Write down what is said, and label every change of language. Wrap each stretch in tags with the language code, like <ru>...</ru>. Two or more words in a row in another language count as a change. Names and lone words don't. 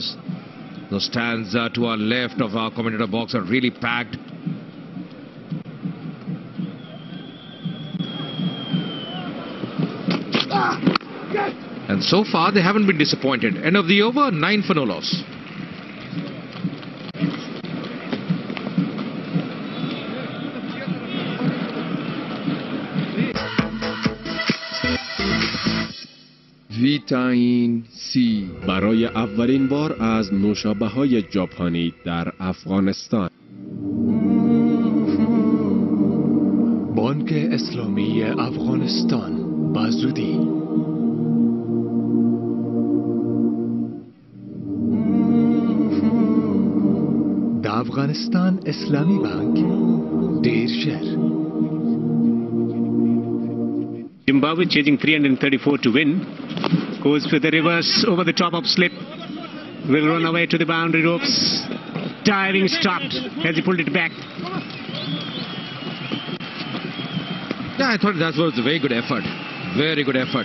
<en>Those stands to our left of our commentator box are really packed. And so far they haven't been disappointed. End of the over, 9 for no loss.</en> <fa>ویتامین سی برای اولین بار از نوشابه‌های ژاپنی در افغانستان. بانک اسلامی افغانستان به زودی.</fa> <ps>د افغانستان اسلامی بانک ډیر ژر</ps> <en>Zimbabwe chasing 334 to win. Goes for the reverse over the top of slip. Will run away to the boundary ropes. Diving stopped as he pulled it back. Yeah, I thought that was a very good effort. Very good effort.</en>